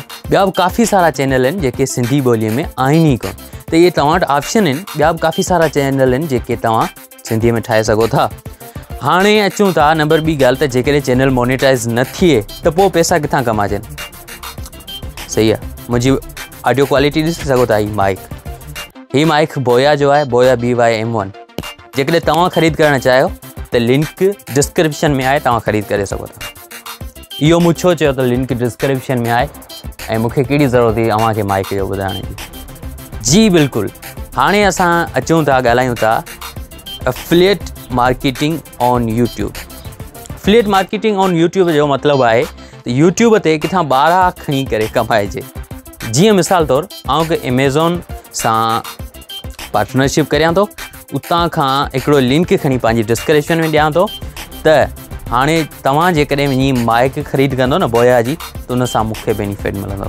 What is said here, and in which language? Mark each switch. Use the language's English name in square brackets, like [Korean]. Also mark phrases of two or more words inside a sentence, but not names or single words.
[Sindhi] ॿिया बि काफ़ी सारा चैनल आहिनि जेके सिंधी ॿोलीअ में आहिनि ई कोन। त इहे तव्हां वटि ऑप्शन आहिनि। ॿिया बि काफ़ी सारा चैनल आहिनि जेके तव्हां सिंधीअ में ठाहे सघो था। हाणे अचूं था नंबर ॿी ॻाल्हि त जेकॾहिं चैनल मोनेटाइज़ न थिए त पोइ पैसा किथां कमाइजनि। सही आहे, मुंहिंजी [English] audio quality [Sindhi] ॾिसी सघो था। ही माइक बोया जो आहे, बोया BY-M1। जेकॾहिं तव्हां ख़रीद करणु चाहियो त [English] link description [Sindhi] में आहे, तव्हां ख़रीद करे सघो था। इहो मूं छो चयो त [English] link description [Sindhi] में आहे ऐं मूंखे कहिड़ी ज़रूरत हुई अव्हांखे माइक जो ॿुधाइण जी। बिल्कुलु, हाणे असां अचूं था, ॻाल्हायूं था [English] affiliate marketing on YouTube. affiliate marketing on YouTube [Sindhi] जो मतिलबु आहे त यूट्यूब ते किथां ॿाहिरां खणी करे कमाइजे। जीअं मिसाल तौरु आउं हिकु एमेज़ॉन सां पार्टनरशिप करियां थो, उतां खां हिकिड़ो लिंक खणी पंहिंजी डिस्क्रिप्शन में ॾियां थो त हाणे तव्हां जेकॾहिं वञी माइक ख़रीद कंदो न बोया जी, त उन सां मूंखे बेनिफिट मिलंदो।